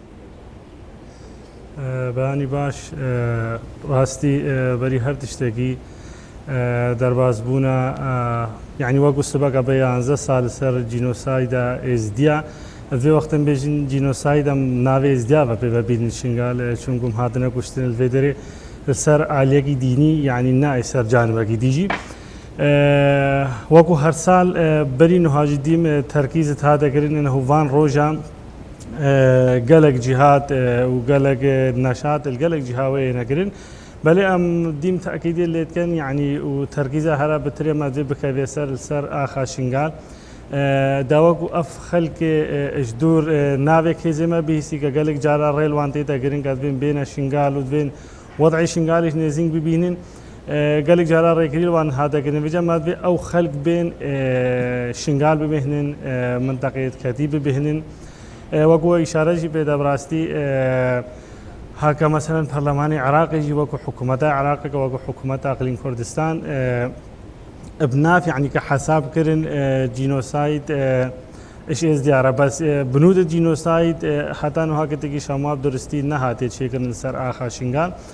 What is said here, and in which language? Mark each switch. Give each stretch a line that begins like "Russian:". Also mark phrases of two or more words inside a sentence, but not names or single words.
Kurdish: بەیانی باش ڕاستی بەری هەر تشتێکی دەربازبوونە یعنی وەکو سبەکە بە 11 ساڵ سەر جینۆسایدا ئێزدیا ئەوێ وەختم بێژین جینۆسایدەم ناوێ ئێزدیا بە پێ بەبیرنی شنگال چونگوم هاتنە کوشتن لەوێ دەرێ سەر ئالێکی دینی یعنی نای سەر جانبەکی دیژی وەکو هەر ساڵ بەری نوهاژی دیم تەرکیزت هاتەکردن نەهوڤان ڕۆژان gelek cihad û gelek neşat gelek cihaweyê nekirin belê em dîm teqîdê lêtken yanî û terkîza here bi tirê me dê bikeve ser axa şingal dawek û ev xelkê ji dûr navê hêzê me bihîsî ke gelek cara rêl wan tê te girin ke divên bêne şingal û divên wedعê şingalê nêzîng bibînin gelek cara rêkirî wan hatekirin vêce me divê ew xelk bên şingal bibêhnin minteqê ketî bibêhnin وەکو ئیشارەژی پێدا بڕاستی هاکە مەسەلەن پەرلەمانی عێراقیژی وەکو حکوومەتە عێراقەکە وەکو حکوومەتە ئەقلیم کوردستان بناف یعنی کە حەسابکردن جینۆساید اش ازدیارە بەس بنودە جینۆساید هەتا نوهاکەتێکی شەماب درستی نەهاتێ چێکردن سەر ئاخا شنگال